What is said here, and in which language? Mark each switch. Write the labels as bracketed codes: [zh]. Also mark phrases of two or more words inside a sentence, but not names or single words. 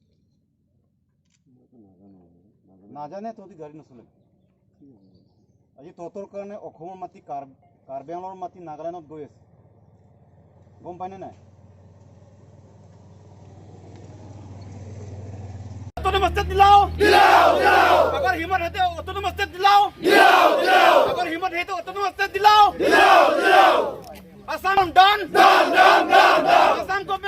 [as] নাজানে তহঁতি গাড়ী নচলে। আজি তহঁতৰ কাৰণে অসমৰ মাটি কাৰ্বি আংলঙৰ মাটি নাগালেণ্ডত গৈ আছে, গম পায়নে নাই? [en] autonomous state [hi] दिलाओ अगर हिम्मत है तो [en] autonomous state [hi] दिलाओ अगर हिम्मत है तो [en] autonomous state [hi] दिलाओ असम डाउन असम